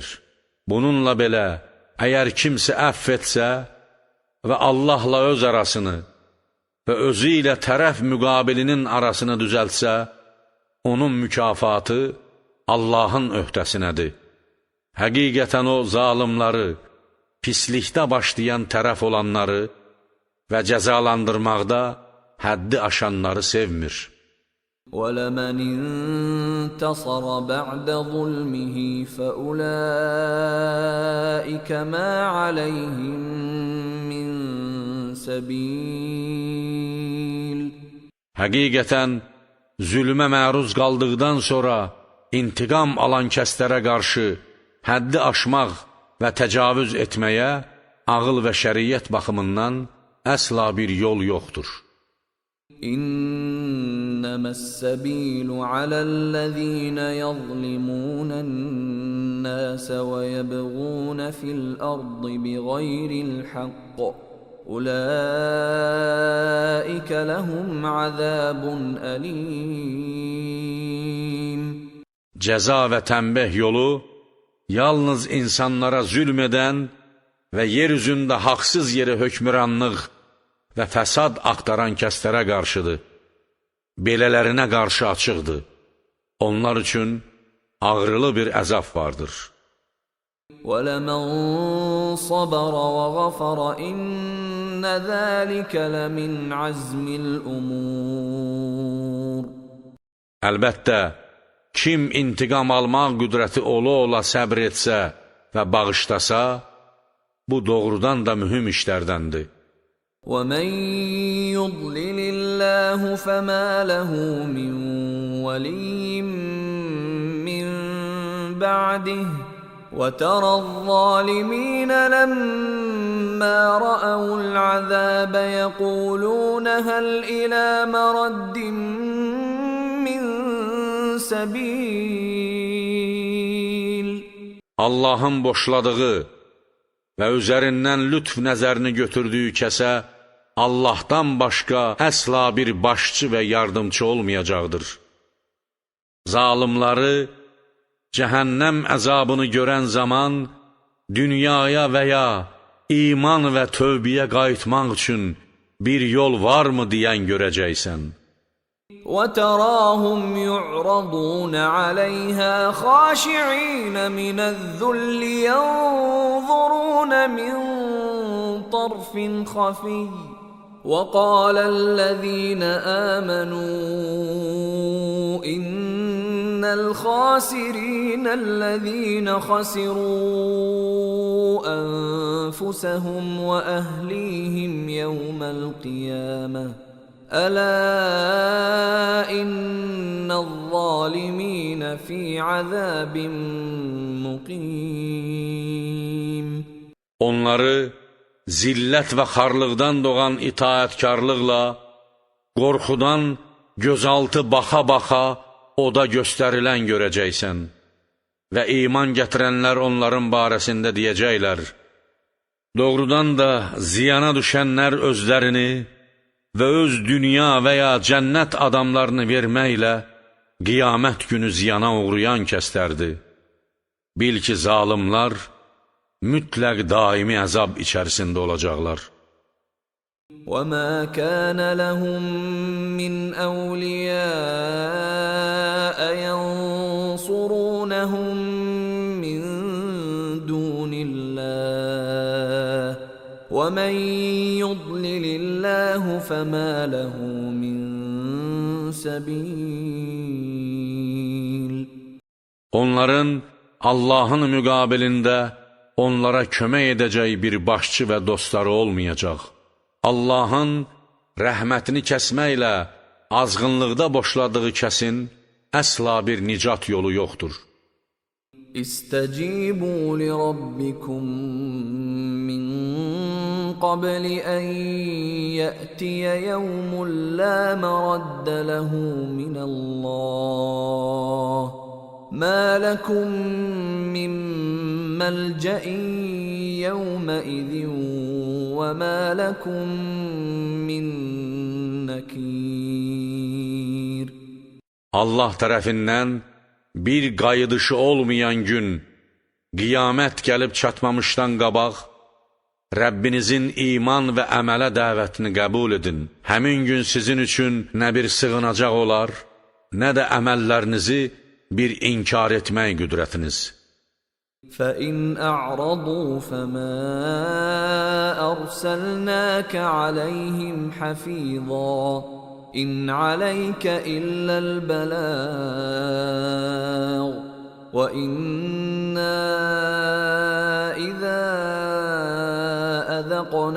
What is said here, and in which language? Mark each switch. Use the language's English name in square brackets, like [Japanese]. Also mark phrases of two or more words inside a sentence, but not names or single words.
[Azerbaijani] Bununla belə, əgər kimsə əff etsə və Allahla öz arasını və özü ilə tərəf müqabilinin arasını düzəltsə, onun mükafatı Allahın öhdəsinədir. Həqiqətən o zalimları, pislikdə başlayan tərəf olanları və cəzalandırmaqda həddi aşanları sevmir. [Arabic] وَلَمَنِ انْتَصَرَ بَعْدَ ظُلْمِهِ فَأُولَٰئِكَ مَا عَلَيْهِمْ مِنْ سَبِيلٍ [Azerbaijani] Həqiqətən, zülmə məruz qaldıqdan sonra intiqam alan kəslərə qarşı həddi aşmaq və təcavüz etməyə ağıl və şəriyyət baxımından əsla bir yol yoxdur. [Arabic] إنما السبيل على الذين يظلمون الناس ويبغون في الأرض بغير الحق أولئك لهم عذاب أليم [Azerbaijani] Cəza və tənbih yolu yalnız insanlara zülm edən və yer üzündə haqsız yerə hökmüranlıq və fəsad axtaran kəslərə qarşıdır. Belələrinə qarşı açıqdır. Onlar üçün ağrılı bir əzab vardır. [Arabic] وَلَمَنْ صَبَرَ وَغَفَرَ إِنَّ ذَلِكَ لَمِنْ عَزْمِ الْأُمُورِ [Azerbaijani] Əlbəttə, kim intiqam almaq qüdrəti ola səbr etsə və bağışlasa, bu doğrudan da mühüm işlərdəndir. [Arabic] وَمَنْ يُضْلِلِ اللَّهُ فَمَا لَهُ مِنْ وَلِيٍّ مِّنْ بَعْدِهِ وَتَرَى الظَّالِمِينَ لَمَّا رَأَوُا الْعَذَابَ يَقُولُونَ هَلْ إِلَى مَرَدٍّ مِّنْ سَبِيلٍ [Azerbaijani] Allahın boşladığı və üzərindən lütf nəzərini götürdüyü kəsə Allahdan başqa əsla bir başçı və yardımcı olmayacaqdır. Zalimları cəhənnəm əzabını görən zaman dünyaya və ya iman və tövbəyə qayıtmaq üçün bir yol varmı deyən görəcəksən. [Arabic] وتراهم يعرضون عليها خاشعين من الذل ينظرون من طرف خفي وقال الذين آمنوا إن الخاسرين الذين خسروا أنفسهم وأهليهم يوم القيامة ألا إن الظالمين في عذاب مقيم. [Azerbaijani] Onları zillət və xarlıqdan doğan itaətkarlıqla, qorxudan gözaltı baxa-baxa oda göstərilən görəcəksən və iman gətirənlər onların barəsində deyəcəklər. Doğrudan da ziyana düşənlər özlərini və öz dünya və ya cənnət adamlarını verməklə qiyamət günü ziyana uğrayan kəslərdir. Bil ki, zalimlar mütləq daimi əzab içərisində olacaqlar. [Arabic] وَمَا كَانَ لَهُم مِّنْ أَوْلِيَاءَ يَنصُرُونَهُم مِّن دُونِ اللَّهِ وَمَن يُضْلِلِ اللَّهُ فَمَا لَهُ مِن سَبِيلٍ. [Azerbaijani] Onların Allahın müqabilində onlara kömək edəcək bir başçı və dostları olmayacaq. Allahın rəhmətini kəsməklə azğınlıqda boşladığı kəsin əsla bir nicat yolu yoxdur. [Arabic] استجيبوا لربكم من قبل أن يأتي يوم لا مرد له من الله ما لكم من ملجأ يومئذ وما لكم من نكير. [Azerbaijani] Allah tərəfindən bir qayıdışı olmayan gün, qiyamət gəlib çatmamışdan qabaq, Rəbbinizin iman və əmələ dəvətini qəbul edin. Həmin gün sizin üçün nə bir sığınacaq olar, nə də əməllərinizi bir inkar etmək qüdrətiniz. [Arabic] فَإِنْ أَعْرَضُوا فَمَا أَرْسَلْنَاكَ عَلَيْهِمْ حَفِيظًا إِنْ عَلَيْكَ إِلَّا الْبَلَاغُ وَإِنَّا إِذَا أَذَقْنَا